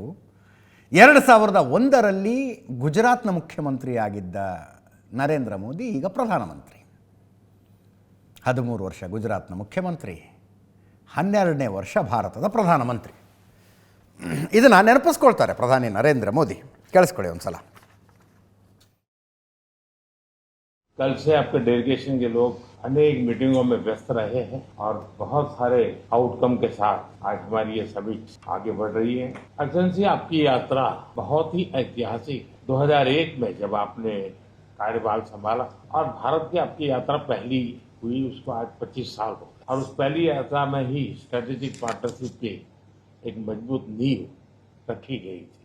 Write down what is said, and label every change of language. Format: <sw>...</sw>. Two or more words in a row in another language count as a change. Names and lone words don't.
<kn>2001ರಲ್ಲಿ ಗುಜರಾತ್ನ ಮುಖ್ಯಮಂತ್ರಿಯಾಗಿದ್ದ ನರೇಂದ್ರ ಮೋದಿ ಈಗ ಪ್ರಧಾನಮಂತ್ರಿ. 13 ವರ್ಷ ಗುಜರಾತ್ನ ಮುಖ್ಯಮಂತ್ರಿ, 12ನೇ ವರ್ಷ ಭಾರತದ ಪ್ರಧಾನಮಂತ್ರಿ. ಇದನ್ನು ನೆನಪಿಸ್ಕೊಳ್ತಾರೆ ಪ್ರಧಾನಿ ನರೇಂದ್ರ ಮೋದಿ. ಕೇಳಿಸ್ಕೊಳ್ಳಿ ಒಂದು ಸಲ.</kn> <hi>कल से आपके डेलीगेशन के लोग अनेक मीटिंगों में व्यस्त रहे हैं और बहुत सारे आउटकम के साथ आज हमारी ये समिट आगे बढ़ रही है। एक्सेलेंसी, आपकी यात्रा बहुत ही ऐतिहासिक 2001 में जब आपने कार्यभार संभाला और भारत की आपकी यात्रा पहली हुई, उसको आज 25 साल हो और उस पहली यात्रा में ही</hi> <en>strategic partnership</en> <hi>की एक मजबूत नींव रखी गई थी।</hi>